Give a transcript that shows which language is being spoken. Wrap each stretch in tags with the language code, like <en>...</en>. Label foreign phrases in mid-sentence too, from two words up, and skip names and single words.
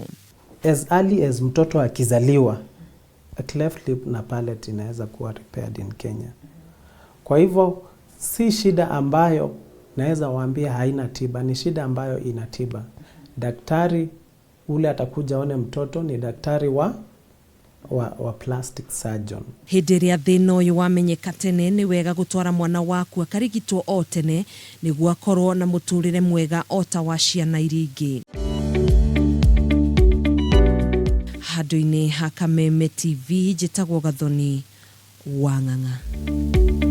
<en>As early as</en> <sw>mtoto akizaliwa,</sw> <en>a cleft lip na palate</en> <sw>inaweza kuwa</sw> <en>repaired in Kenya.</en> <sw>Kwa hivyo si shida ambayo naweza waambia haina tiba, ni shida ambayo ina tiba. Daktari ule atakuja</sw> <en>one</en> <sw>mtoto ni daktari wa</sw> <en>plastic surgeon.</en> <ki>Hindi iria thina uyu wamenyeka tene ni wega gutwara mwana waku akarigitwo o tene niguo akorwo na muturire mwega ota wa ciana iringi. Handu-ini ha Kameme TV, njitagwo Gathoni wa Ng'ang'a.</ki>